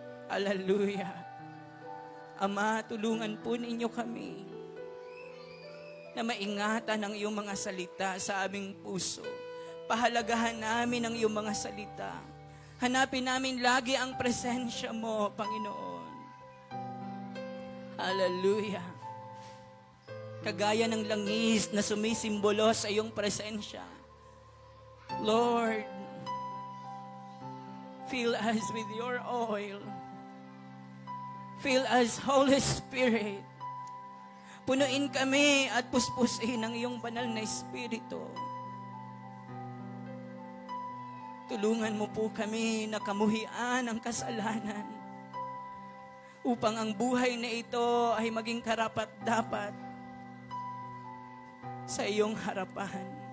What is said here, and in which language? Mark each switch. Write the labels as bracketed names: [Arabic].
[Filipino] Hallelujah. Ama, tulungan po ninyo kami na maingatan ang iyong mga salita sa aming puso. Pahalagahan namin ang iyong mga salita. Hanapin namin lagi ang presensya mo, Panginoon. Hallelujah. Kagaya ng langis na sumisimbolo sa iyong presensya. [English] Lord, fill us with your oil. Fill us, Holy Spirit. [Filipino] Punuin kami at puspusin ang iyong banal na Espiritu. Tulungan mo po kami na kamuhian ang kasalanan upang ang buhay na ito ay maging karapat-dapat sa iyong harapan.